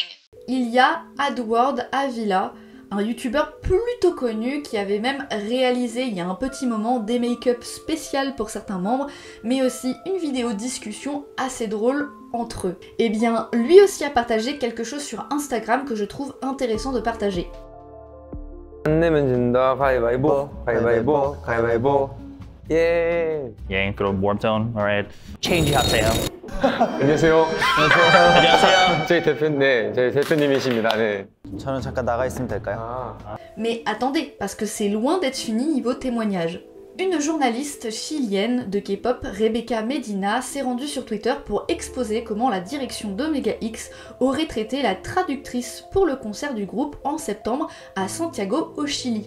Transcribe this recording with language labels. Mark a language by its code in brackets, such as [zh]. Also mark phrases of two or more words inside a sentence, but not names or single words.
[fr] Il y a Adward Avila, un youtubeur plutôt connu qui avait même réalisé il y a un petit moment des make-up spéciales pour certains membres, mais aussi une vidéo discussion assez drôle entre eux. Et bien, lui aussi a partagé quelque chose sur Instagram que je trouve intéressant de partager. [ko] 안 내면 진다. 가위바위보. 가위바위보. 가위바위보. 예. 예, 그럼 웜톤, alright. 체인지 하세요. 안녕하세요. 안녕하세요. 저희 저희 대표님이십니다. 네. 저는 잠깐 나가 있으면 될까요? [fr] Mais attendez, parce que c'est loin d'être fini niveau témoignage. Une journaliste chilienne de K-pop, Rebecca Medina, s'est rendue sur Twitter pour exposer comment la direction d'Omega X aurait traité la traductrice pour le concert du groupe en septembre à Santiago, au Chili.